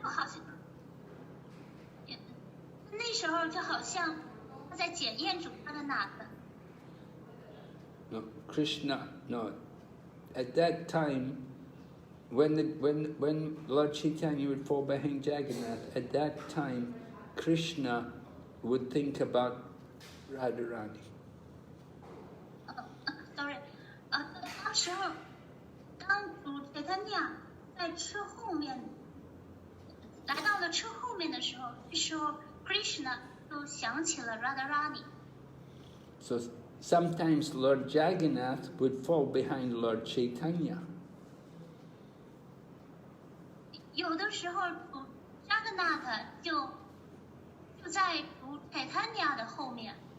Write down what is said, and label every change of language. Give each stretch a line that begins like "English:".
Chinese: 就好像那时候就好像他在检验主 Jagannath。
English: no. At that time, when Lord Chaitanya would fall behind Jagannath, at that time, Krishna would think about Radharani. Sorry，
Chinese: 当时候当主 Caitanya 在车后面来到了车后面的时候，这时候 Krishna 就想起了 Radharani。
English: So sometimes Lord Jagannath would fall behind Lord Chaitanya.
Chinese: 有的时候主 Jagannath 就在主 Caitanya 的后面。